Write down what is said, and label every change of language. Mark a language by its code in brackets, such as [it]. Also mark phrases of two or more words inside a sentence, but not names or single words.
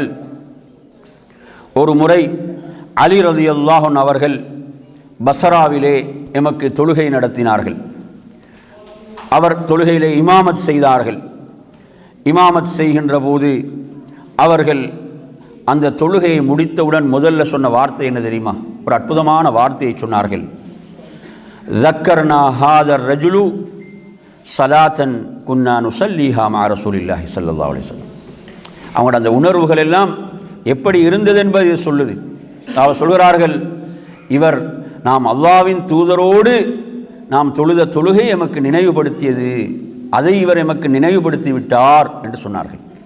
[ta] ஒரு முறை அலி [ar] رضي الله عنه [ta] அவர்கள் பஸ்ராவிலே எமக்கு தொழுகை நடத்தினார்கள். அவர் தொழுகையிலே இமாமத் செய்தார்கள். இமாமத் செய்கின்ற போது அவர்கள் அந்த தொழுகையை முடித்தவுடன் முதல்ல சொன்ன வார்த்தை என்ன தெரியுமா? ஒரு அற்புதமான வார்த்தையை சொன்னார்கள். [ar] ذكرنا هذا الرجل صلاة كنا نصليها مع رسول الله صلى الله عليه وسلم. [ta] அவங்களோட அந்த உணர்வுகள் எல்லாம் எப்படி இருந்தது என்பதை சொல்லுது. அவர் சொல்கிறார்கள், இவர் நாம் அல்லாஹ்வின் தூதரோடு நாம் தொழுத தொழுகை எமக்கு நினைவுபடுத்தியது, அதை இவர் எமக்கு நினைவுபடுத்தி விட்டார் என்று சொன்னார்கள்.